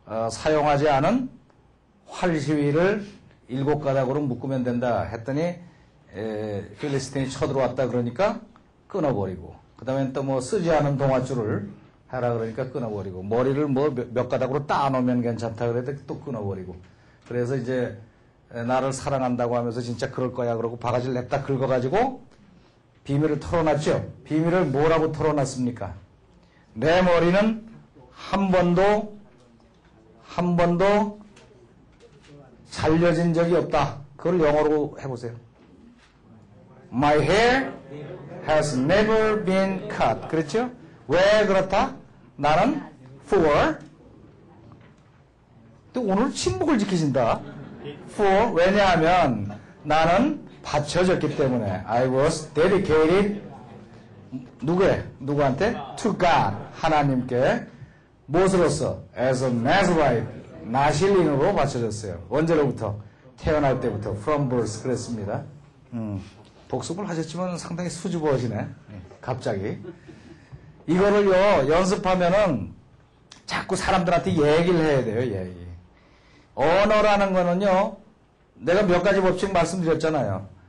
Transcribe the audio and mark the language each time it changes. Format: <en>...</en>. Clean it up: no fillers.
<ko>사용하지 않은 활시위를 7가닥으로 묶으면 된다 했더니 필리스틴이 쳐들어왔다 그러니까 끊어버리고 그 다음에 또 뭐 쓰지 않은 동아줄을 하라 그러니까 끊어버리고 머리를 뭐 몇 가닥으로 따놓으면 괜찮다 그래도 또 끊어버리고 그래서 이제 나를 사랑한다고 하면서 진짜 그럴 거야 그러고 바가지를 냅다 긁어가지고 비밀을 털어놨죠. 비밀을 뭐라고 털어놨습니까? 내 머리는 한 번도 잘려진 적이 없다. 그걸 영어로 해보세요.</ko> <en>My hair has never been cut.</en> <ko>그렇죠? 왜 그렇다? 나는 for 또 오늘 침묵을 지키신다. for 왜냐하면 나는 바쳐졌기 때문에</ko> <en>I was dedicated</en> <ko>누구한테?</ko> <en>to God</en> <ko>하나님께 무엇으로서?</ko> <en>as a Nazarite</en> <ko>나실린으로 바쳐졌어요. 언제로부터? 태어날 때부터</ko> <en>from birth</en> <ko>그랬습니다. 복습을 하셨지만 상당히 수줍어지네. 갑자기. 이거를요, 연습하면은 자꾸 사람들한테 얘기를 해야 돼요, 얘기. 언어라는 거는요, 내가 몇 가지 법칙 말씀드렸잖아요.</ko>